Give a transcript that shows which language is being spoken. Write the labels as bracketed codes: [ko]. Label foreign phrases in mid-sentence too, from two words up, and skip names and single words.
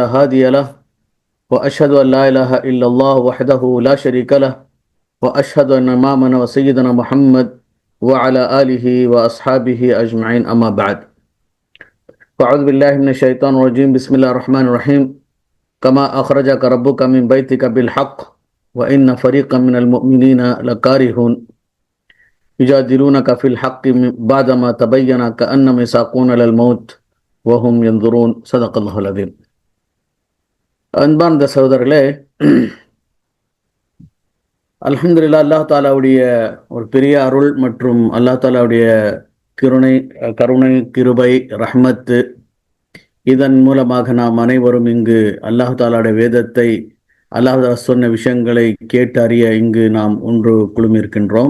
[ar] هادي له وأشهد أن لا إله إلا الله وحده لا شريك له وأشهد أن إمامنا وسيدنا محمد وعلى آله وأصحابه أجمعين أما بعد فأعوذ بالله من الشيطان الرجيم بسم الله الرحمن الرحيم كما أخرجك ربك من بيتك بالحق وإن فريقا من المؤمنين لكارهون يجادلونك في الحق بعدما تبين كأنما يساقون للموت وهم ينظرون صدق الله العظيم. [ta] அன்பார்ந்த சகோதரர்களே, அல்ஹம்துலில்லாஹ், அல்லாஹ் தாலாவுடைய ஒரு பெரிய அருள் மற்றும் அல்லாஹ் தாலாவுடைய கருணை, கிருபை, ரஹ்மத்து, இதன் மூலமாக நாம் அனைவரும் இங்கு அல்லாஹ் தாலாவுடைய வேதத்தை, [ar] الله تعالى [ta] சொன்ன விஷயங்களை கேட்டு அறிய இங்கு நாம் ஒன்று குழுமியிருக்கின்றோம்.